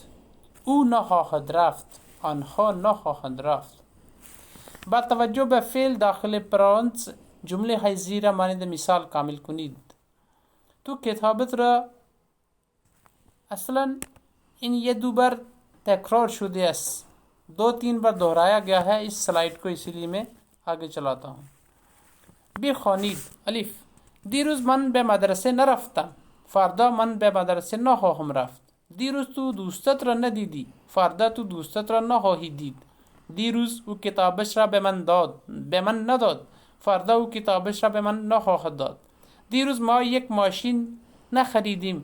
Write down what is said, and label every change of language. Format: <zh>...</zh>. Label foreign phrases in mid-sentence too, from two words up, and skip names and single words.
<fa>او نخواهد رفت. آنها نخواهند رفت. با توجه به فعل داخل پرانتز جمله حیزی را مانند مثال کامل کنید. تو کتابت را اصلا این یه دو بار تکرار شده است.</fa> <hi>2-3 बार दोहराया गया है इस स्लाइड को, इसीलिए मैं आगे चलाता हूँ.</hi> <fa>بخوانید. الف. دیروز من به مدرسه نرفتم. فردا من به مدرسه نخواهم رفت. دیروز تو دوستت را ندیدی. فردا تو دوستت را نخواهی دید. دیروز او کتابش را به من نداد. فردا او کتابش را به من نخواهد داد. دیروز ما یک ماشین نخریدیم.</fa>